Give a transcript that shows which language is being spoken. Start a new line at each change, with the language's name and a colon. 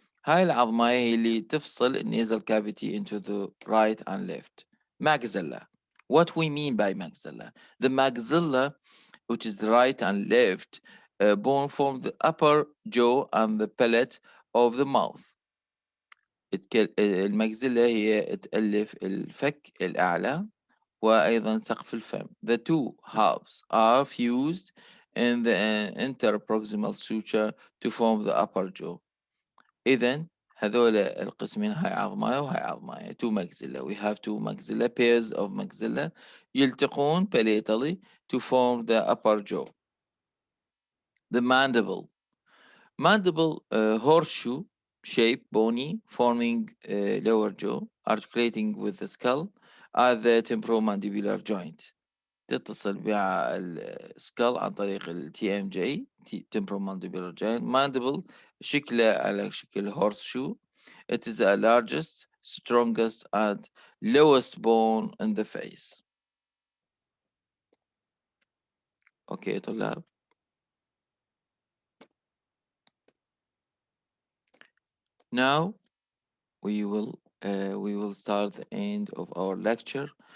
Arabic: هاي العظماية هي اللي تفصل
English: النasal cavity into the right and left. Maxilla. What we mean by maxilla? The maxilla, which is the right and left bone, form the upper jaw and the palate of the mouth.
Arabic: المجزلة هي تألف الفك الأعلى وأيضا سقف الفم.
English: The two halves are fused in the interproximal suture to form the upper jaw.
Arabic: إذن هذول القسمين هاي عظماية وهاي عظماية.
English: two maxilla. We have two maxilla, pairs of maxilla يلتقون palatally to form the upper jaw. The mandible. Mandible horseshoe shape, bony, forming lower jaw, articulating with the skull at the temporomandibular joint.
Arabic: تتصل مع السكال عن طريق ال TMJ temporomandibular joint. Mandible شكله على شكل horseshoe.
English: It is the largest, strongest and lowest bone in the face.
Arabic: Okay طلاب.
English: Now we will start the end of our lecture.